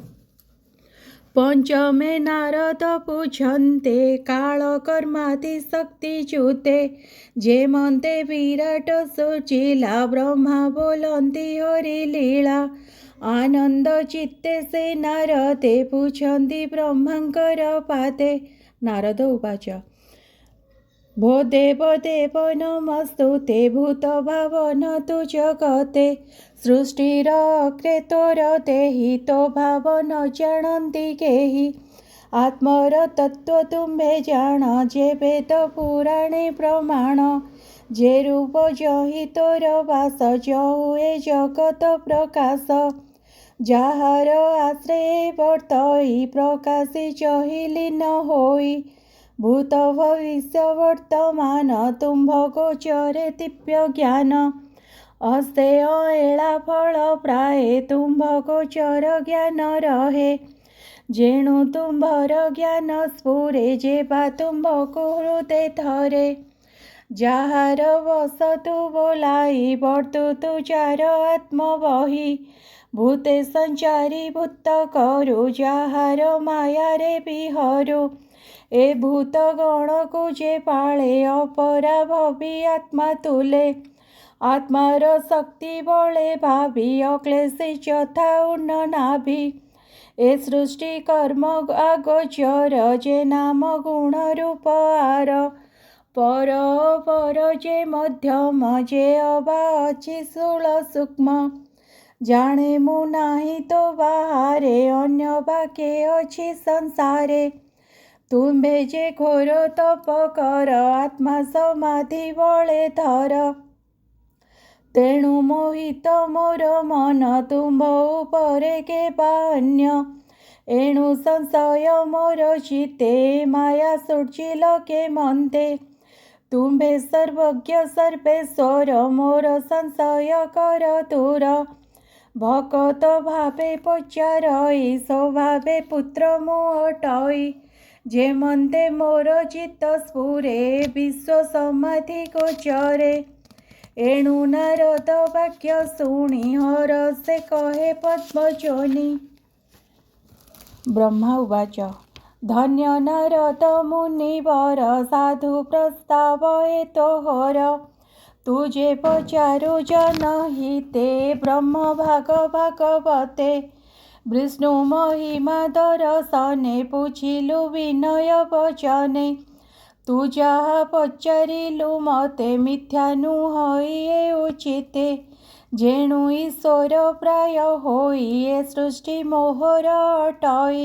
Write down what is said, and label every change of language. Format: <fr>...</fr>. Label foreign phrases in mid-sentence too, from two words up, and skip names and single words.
<or>ପଞ୍ଚମେ ନାରଦ ପୁଛନ୍ତେ କାଳକର୍ମାଦି ଶକ୍ତିଚ୍ୟୁତେ ଯେମନ୍ତେ ବିରାଟ ସୁଚିଲା ବ୍ରହ୍ମା ବୋଲନ୍ତି ହରିଲୀଳା ଆନନ୍ଦ ଚିତ୍ତେ ସେ ନାରଦେ ପୁଛନ୍ତି ବ୍ରହ୍ମାଙ୍କର ପାଟେ ନାରଦ ଉବାଚ ଭୋ ଦେବ ଦେବ ନମସ୍ତୁତେ ଭୂତ ଭାବନ ତୁ ଜଗତେ ସୃଷ୍ଟିର ଅଗ୍ରେ ତୋର ଦେହି ତୋ ଭାବ ନ ଜାଣନ୍ତି କେହି ଆତ୍ମର ତତ୍ତ୍ୱ ତୁମ୍ଭେ ଜାଣ ଯେ ବେଦ ପୁରାଣେ ପ୍ରମାଣ ଯେ ରୂପ ଯହିଁ ତୋର ବାସ ଯହୁଁ ଏ ଜଗତ ପ୍ରକାଶ ଯାହାର ଆଶ୍ରୟ ବର୍ତ୍ତଇ ପ୍ରକାଶି ଯହିଁ ଲୀନ ହୋଇ ଭୂତ ଭବିଷ୍ୟ ବର୍ତ୍ତମାନ ତୁମ୍ଭ ଗୋଚରେ ଦିବ୍ୟ ଜ୍ଞାନ ଅସ୍ତେୟ ଏଲା ଫଳ ପ୍ରାୟେ ତୁମ୍ଭ ଗୋଚର ଜ୍ଞାନ ରହେ ଯେଣୁ ତୁମ୍ଭର ଜ୍ଞାନ ସ୍ଫୁରେ ଯେବା ତୁମ୍ଭକୁ ହୃଦୟ ଧରେ ଯାହାର ବସ୍ତୁ ବୋଲାଇ ବର୍ତ୍ତୁ ତୁଜାର ଆତ୍ମ ବହି ଭୂତେ ସଞ୍ଚାରି ଭୂତ କରୁ ଯାହାର ମାୟା ରେ ବିହରୁ ଏ ଭୂତ ଗଣ କୋ ଯେ ପାଳେ ଅପରା ଭବି ଆତ୍ମା ତୁଲେ ଆତ୍ମାର ଶକ୍ତି ବଳେ ଭାବି ଅକ୍ଳେଶି ଯଥା ଉନ୍ନ ନାଭି ଏ ସୃଷ୍ଟି କର୍ମ ଅଗୋଚର ଯେ ନାମ ଗୁଣ ରୂପ ଆର ପର ପର ଯେ ମଧ୍ୟମ ଯେ ଅବା ଅଛି ସ୍ଥୂଳ ସୂକ୍ଷ୍ମ ଜାଣେ ମୁଁ ନାହିଁ ତୋ ବାହାରେ ଅନ୍ୟ ବାକେ ଅଛି ସଂସାରେ ତୁମ୍ଭେ ଯେ ଘୋର ତପ କର ଆତ୍ମା ସମାଧି ବଳେ ଧର ତେଣୁ ମୋହିତ ମୋର ମନ ତୁମ୍ଭ ଉପରେ କେବା ଅନ୍ୟ ଏଣୁ ସଂଶୟ ମୋର ଚିତ୍ତେ ମାୟା ସୂର୍ଚିଲ କେ ମନ୍ତେ ତୁମ୍ଭେ ସର୍ବଜ୍ଞ ସର୍ବେଶ୍ୱର ମୋର ସଂଶୟ କର ଦୂର ଭକତ ଭାବେ ପଚାରଇ ସ୍ୱଭାବେ ପୁତ୍ର ମୁହଟଇ ଯେ ମନ୍ତେ ମୋର ଚିତ୍ତ ସ୍ଫୁରେ ବିଶ୍ୱ ସମାଧି ଗୋଚରେ ଏଣୁ ନାରଦ ବାକ୍ୟ ଶୁଣି ହର ସେ କହେ ପଦ୍ମଯୋନି ବ୍ରହ୍ମା ଉବାଚ ଧନ୍ୟ ନାରଦ ମୁନିବର ସାଧୁ ପ୍ରସ୍ତାବ ଏତୋ ହର ତୁଝେ ପଚାରୁ ଜନହିତେ ବ୍ରହ୍ମ ଭାଗ ଭାଗବତେ ବିଷ୍ଣୁ ମହିମା ଦର୍ଶନେ ପୁଛିଲୁ ବିନୟ ବଚନେ ତୁ ଯାହା ପଚାରିଲୁ ମତେ ମିଥ୍ୟା ନୁହଇ ଉଚିତେ ଯେଣୁ ଈଶ୍ୱର ପ୍ରାୟ ହୋଇ ଏ ସୃଷ୍ଟି ମୋହର ଅଟଇ।</or>